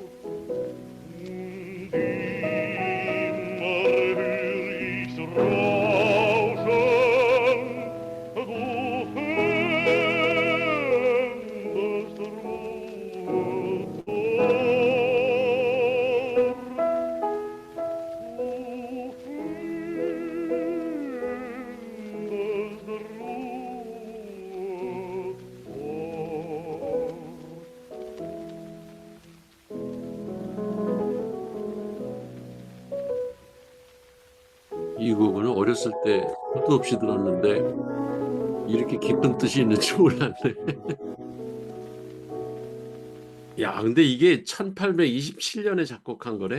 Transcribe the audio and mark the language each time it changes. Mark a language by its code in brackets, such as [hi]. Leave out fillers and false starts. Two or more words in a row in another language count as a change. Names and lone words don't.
[de] Und immer hör ich's rauschen, du fändest Ruhe dort. [ko] 이 곡은 어렸을 때 수도 없이 들었는데 이렇게 깊은 뜻이 있는 줄 몰랐네. 야, 근데 이게 1827년에 작곡한 거래?